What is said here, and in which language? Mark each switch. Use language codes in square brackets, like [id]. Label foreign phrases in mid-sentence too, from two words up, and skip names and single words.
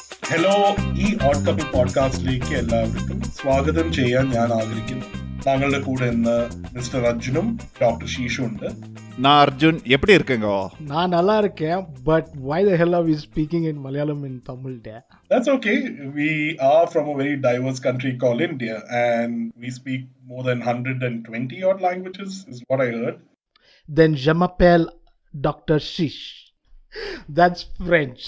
[ml] ഹലോ, ഈ ഓഡ് കപ്പിൾ പോഡ്കാസ്റ്റിലേക്ക് എല്ലാവർക്കും സ്വാഗതം ചെയ്യാൻ ഞാൻ ആഗ്രഹിക്കുന്നു. താങ്കളുടെ കൂടെ ഇന്ന് മിസ്റ്റർ അർജുനും ഡോക്ടർ ശീഷും ഉണ്ട്. [ta] நான் அர்ஜுன் எப்படி இருக்கேங்க? நான் நல்லா இருக்கேன், [en] but why the hell are we speaking in Malayalam in Tamil there? That's okay. We are from a very diverse country called India and we speak more than 120 odd languages is what I heard. Then [fr] je m'appelle [en] Dr. Shish. That's French.